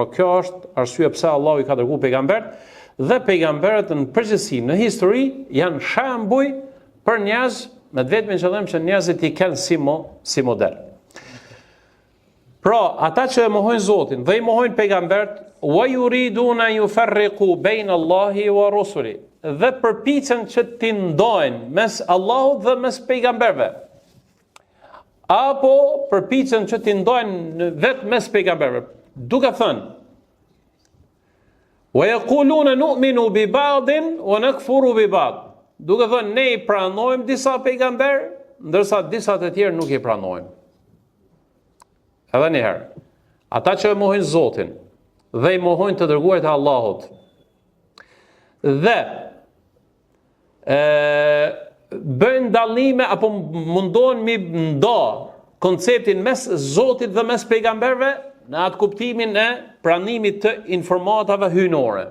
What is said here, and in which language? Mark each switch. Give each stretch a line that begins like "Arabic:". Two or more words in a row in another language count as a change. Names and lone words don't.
Albanian: Por kjo është arsyeja pse Allahu i ka dërguar pejgambert dhe pejgamberët në përgjithësi në histori janë shembuj për njerëz me vetëm qëllim që njerëzit i kenë si model. Pra, ata që e mohojnë Zotin dhe i mohojnë pejgambert,
Arabic: ويريدون يفرقوا بين الله ورسله,
Albanian: dhe përpiqen që t'i ndajnë mes Allahut dhe mes pejgamberëve. Apo përpiqen që t'i ndajnë vetë mes pejgamberëve, duke thënë:
Arabic: ويقولون نؤمن ببعض ونكفر ببعض.
Albanian: Duke thënë ne i pranojmë disa pejgamber, ndërsa disa të tjerë nuk i pranojmë. Edhe njëherë, ata që e mohojnë Zotin dhe i mohojnë të dërguarit e Allahut dhe bëjnë dallime apo mundohen mi nda konceptin mes Zotit dhe mes pejgamberve në atë kuptimin e pranimit të informatave hyjnore.